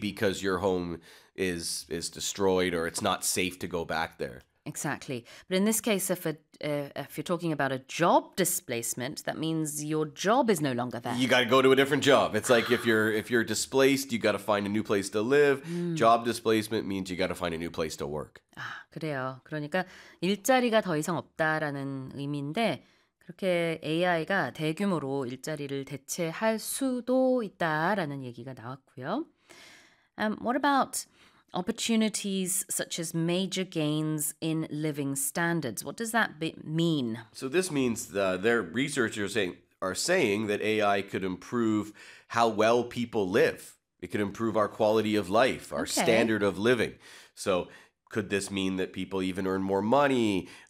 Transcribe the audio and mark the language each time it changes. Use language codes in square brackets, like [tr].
[en] Because your home is destroyed or it's not safe to go back there. Exactly. But in this case, if you're talking about a job displacement, that means your job is no longer there. You got to go to a different job. It's like if you're displaced, you got to find a new place to live. Mm. Job displacement means you got to find a new place to work. [ko] 아, 그래요. 그러니까 일자리가 더 이상 없다라는 의미인데 그렇게 AI가 대규모로 일자리를 대체할 수도 있다라는 얘기가 나왔고요. [en] What about opportunities such as major gains in living standards? What does that mean? So this means that their researchers are saying that AI could improve how well people live. It could improve our quality of life, our standard of living. So could this mean that people even earn more money?